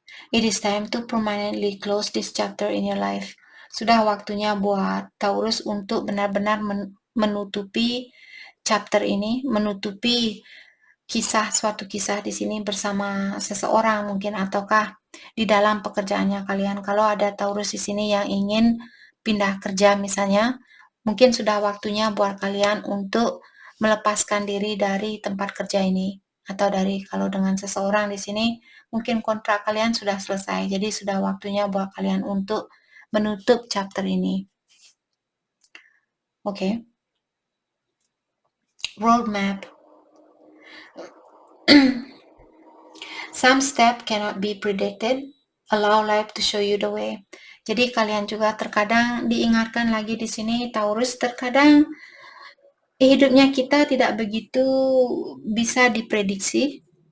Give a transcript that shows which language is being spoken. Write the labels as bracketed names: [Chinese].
[English] It is time to permanently close this chapter in your life. [Indonesian] Sudah waktunya buat Taurus untuk benar-benar menutupi chapter ini, menutupi suatu kisah di sini bersama seseorang mungkin, ataukah di dalam pekerjaannya kalian. Kalau ada Taurus di sini yang ingin pindah kerja misalnya, mungkin sudah waktunya buat kalian untuk melepaskan diri dari tempat kerja ini. Atau kalau dengan seseorang di sini, mungkin kontrak kalian sudah selesai. Jadi sudah waktunya buat kalian untuk menutup chapter ini. Oke. [English] Roadmap. Some step cannot be predicted. Allow life to show you the way. [Indonesian] Jadi kalian juga terkadang diingatkan lagi di sini, Taurus, terkadang hidupnya kita tidak begitu bisa diprediksi.